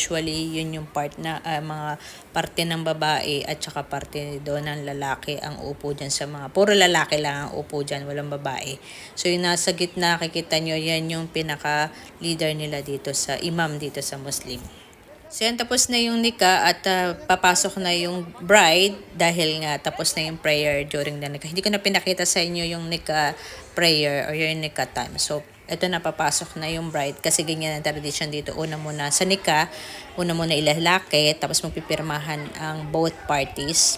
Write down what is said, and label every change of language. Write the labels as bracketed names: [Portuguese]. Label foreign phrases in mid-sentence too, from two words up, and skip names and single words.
[Filipino] Usually, yun yung part na, mga parte ng babae at saka parte doon ng lalaki ang upo dyan sa mga, puro lalaki lang ang upo dyan, walang babae. So, yung nasa gitna, kikita nyo, yan yung pinaka-leader nila dito sa imam dito sa Muslim. So yan, tapos na yung nikah at papasok na yung bride dahil nga tapos na yung prayer [English] during the nikah. [Filipino] Hindi ko na pinakita sa inyo yung nikah prayer or yung nikah time. So ito na papasok na yung bride kasi ganyan ang tradition dito. Una muna sa nika, una muna ilalaki, tapos magpipirmahan ang [English] both parties.